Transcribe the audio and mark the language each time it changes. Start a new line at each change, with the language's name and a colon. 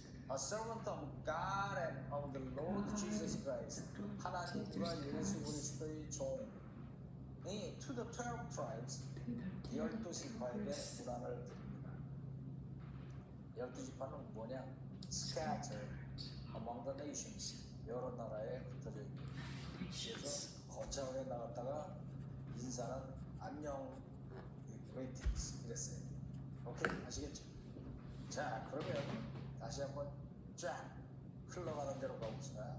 English: A servant of God and of the Lord Jesus Christ.
Korean: 하나님과 예수 그리스도의 종이
English: to the 12 tribes
Korean: 12지파에게 문안을 드립니다. 12지파는 뭐냐?
English: Scattered among the nations.
Korean: 여러 나라에 흩어져 있는. 그래서 거창하게 나갔다가 인사는 안녕, greetings 이랬어요. 오케이, 아시겠죠? 자, 그러면 다시 한번 쫙 흘러가는 대로 가봅시다.